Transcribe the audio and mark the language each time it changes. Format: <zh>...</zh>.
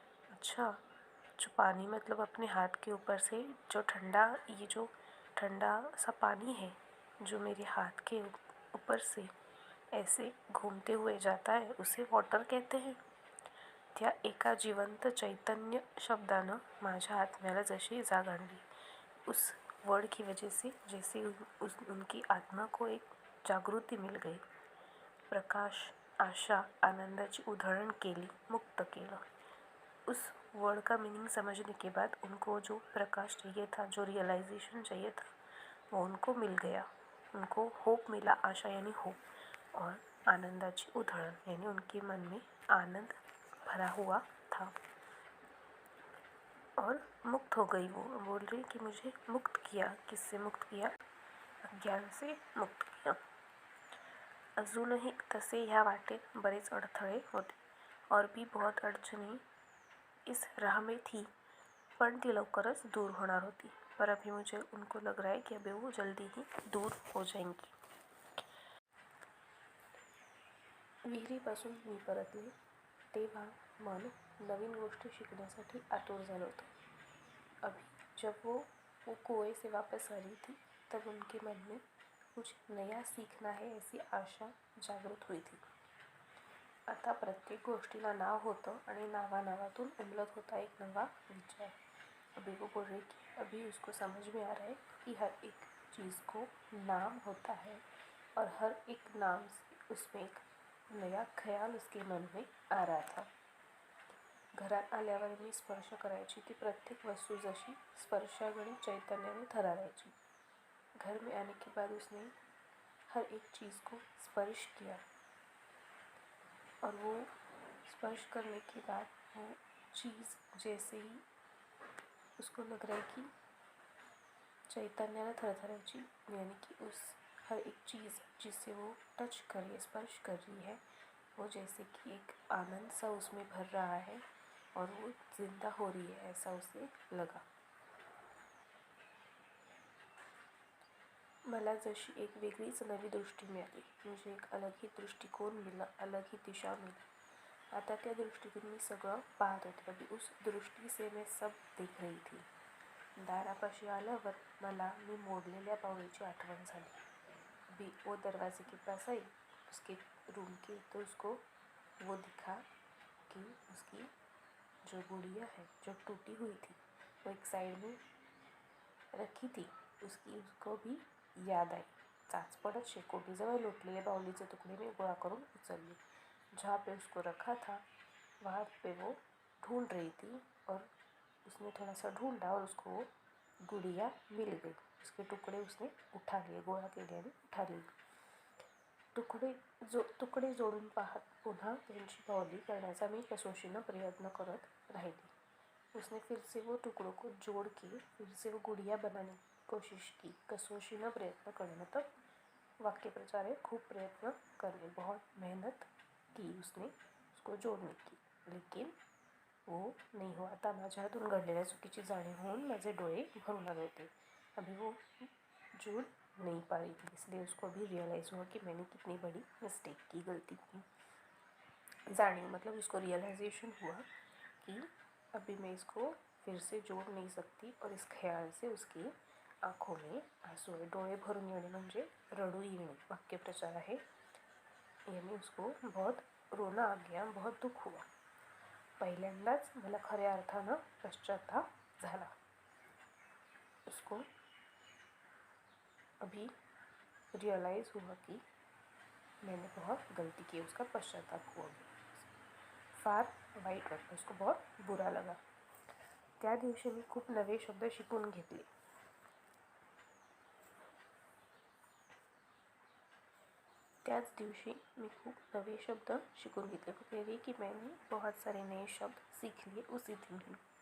<hi>अच्छा, जो पानी मतलब अपने हाथ के ऊपर से जो ठंडा सा पानी है जो मेरे हाथ के ऊपर से ऐसे घूमते हुए जाता है, उसे वॉटर कहते हैं।</hi> <mr>त्या एका जिवंत चैतन्य शब्दानं माझ्या आत्म्याला जशी जाग आणली।</mr> <hi>उस वर्ड की वजह से जैसे उनकी आत्मा को एक जागृति मिल गई।</hi> <mr>प्रकाश, आशा, आनंदाची उधळण केली, मुक्त केलं।</mr> <hi>उस वर्ड का मीनिंग समझने के बाद उनको जो प्रकाश चाहिए था, जो रियलाइजेशन चाहिए था, वो उनको मिल गया। उनको होप मिला, आशा यानी होप, और</hi> <mr>आनंदाची उधळण</mr> <hi>यानी उनके मन में आनंद भरा हुआ था। और मुक्त हो गई। वो बोल रही कि मुझे मुक्त किया। किससे मुक्त किया? अज्ञान से मुक्त किया।</hi> <mr>अजूनही तसे ह्या वाटेत बरेच अडथळे होते</mr> <hi>और भी बहुत अडचणी इस राह में थी,</hi> <mr>पण ती लवकरच दूर होणार होती।</mr> <hi>पर अभी मुझे उनको लग रहा है कि अभी वो जल्दी ही दूर हो जाएंगी।</hi> <mr>विहिरीपासून मी परतले तेव्हा मन नवीन गोष्टी शिकण्यासाठी आतुर झालं होतं।</mr> <hi>अभी जब वो कुएं से वापस आ रही थी, तब उनके मन में कुछ नया सीखना है ऐसी आशा जागृत हुई थी।</hi> <mr>आता प्रत्येक गोष्टीला नाव होतं आणि नावानावातून उमलत होता एक नवा विचार।</mr> <hi>अभी वो बोल रही कि अभी उसको समझ में आ रहा है कि हर एक चीज़ को नाम होता है और हर एक नाम से उसमें एक नया ख्याल उसके मन में आ रहा था।</hi> <mr>घरात आल्यावर मी स्पर्श करायची ती प्रत्येक वस्तू जशी स्पर्शागणी चैतन्याने थरारायची।</mr> <hi>घर में आने के बाद उसने हर एक चीज़ को स्पर्श किया और वो स्पर्श करने के बाद वो चीज़ जैसे ही उसको लग रहा है कि</hi> <mr>चैतन्याने थरथरायची,</mr> <hi>यानी कि उस हर एक चीज़ जिससे वो टच कर रही है, स्पर्श कर रही है, वो जैसे कि एक आनंद सा उसमें भर रहा है और वो जिंदा हो रही है, ऐसा उसे लगा।</hi> <mr>मला जशी एक वेगळीच नवी दृष्टी मिळाली।</mr> <hi>मुझे एक अलग ही दृष्टिकोन मिला, अलग ही दिशा मिली।</hi> <mr>आता त्या दृष्टीतून मी सगळं पाहत होते।</mr> <hi>अभी उस दृष्टि से मैं सब देख रही थी।</hi> <mr>दारापाशी आल्यावर मला मी मोडलेल्या बाहुलीची आठवण झाली।</mr> <hi>अभी वो दरवाजे के पास आई, उसके रूम के, तो उसको वो दिखा कि उसकी जो गुड़िया है जो टूटी हुई थी, वो एक साइड में रखी थी, उसको भी याद आई।</hi> <mr>चाच पड़त शेकोटीजवळ लोटलेले बाहुलीचे तुकडे मी गोळा करून उचलले।</mr> <hi>जहाँ पे उसको रखा था वहाँ पे वो ढूंढ रही थी और उसने थोड़ा सा ढूंढा और उसको वो गुड़िया मिल गई। उसके टुकड़े उसने उठा लिए,</hi> <mr>गोळा केले आणि</mr> <hi>उठा लिए।</hi> <mr>तुकडे जोडून पाहत पुन्हा त्यांची बाहुली करण्याचा मी कसोशीनं प्रयत्न करत राहिली।</mr> <hi>उसने फिर से वो टुकड़ों को जोड़ के फिर से वो गुड़िया बनाने की कोशिश की।</hi> <mr>कसोशीनं प्रयत्न</mr> <hi>करने मतलब वाक्य प्रचार है, खूब प्रयत्न करने, बहुत मेहनत की उसने उसको जोड़ने की। लेकिन वो नहीं हुआ था.</hi> <mr>माझ्या हातून घडलेल्या चुकीची जाणीव होऊन माझे डोळे भरून आले</mr> <hi>थे. अभी वो जुड़ नहीं पा रही थी, इसलिए उसको अभी रियलाइज़ हुआ कि मैंने कितनी बड़ी मिस्टेक की, गलती की. जानिए मतलब उसको रियलाइजेशन हुआ कि अभी मैं इसको फिर से जोड़ नहीं सकती. और इस ख्याल से उसकी आँखों में आंसू</hi> <mr>आहे. डोळे भरून येणे म्हणजे रडू येणे वाक्यप्रचार आहे.</mr> <hi>यानी उसको बहुत रोना आ गया, बहुत दुःख हुआ.</hi> <mr>पहिल्यांदाच मला खऱ्या अर्थानं पश्चाताप झाला.</mr> <hi>उसको अभी रियलाइज़ हुआ कि मैंने बहुत गलती की. उसका पश्चाताप हुआ.</hi> <mr>फार वाईट वाटलं,</mr> <hi>उसको बहुत बुरा लगा.</hi> <mr>त्या दिवशी मी खूप नवे शब्द शिकून घेतले. त्याच दिवशी मी खूप नवे शब्द शिकून घेतले.</mr> <hi>कह कि मैंने बहुत सारे नए शब्द सीख लिए उसी दिन ही.</hi>